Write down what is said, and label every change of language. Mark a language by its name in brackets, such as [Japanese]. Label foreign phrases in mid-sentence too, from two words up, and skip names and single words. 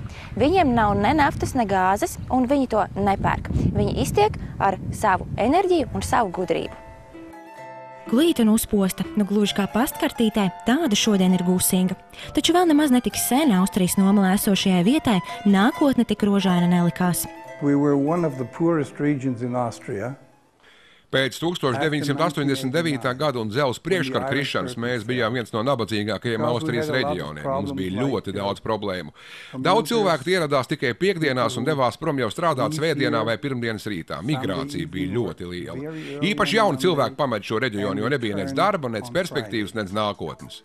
[Latvian] Viņiem nav ne naftas, ne gāzes, un viņi to nepērk. Viņi iztiek ar savu enerģiju un savu gudrību. Glīta un uzposta, gluži kā pastkartītē, tāda šodien ir Gusinga. Taču vēl nemaz netik sen Austrijas nomalē esošajai vietai nākotne tik rožaina nelikās. [English] We were one of the poorest regions in Austria. [Latvian] Pēc 1989. gada un dzelzs priekškara krišanas mēs bijām viens no nabadzīgākajiem Austrijas reģioniem. Mums bija ļoti daudz problēmu. Daudz cilvēku ieradās tikai piekdienās un devās prom jau strādāt svētdienā vai pirmdienas rītā. Migrācija bija ļoti liela. Īpaši jauni cilvēki pamet šo reģionu, jo nebija nec darba, nec perspektīvas, nec nākotnes.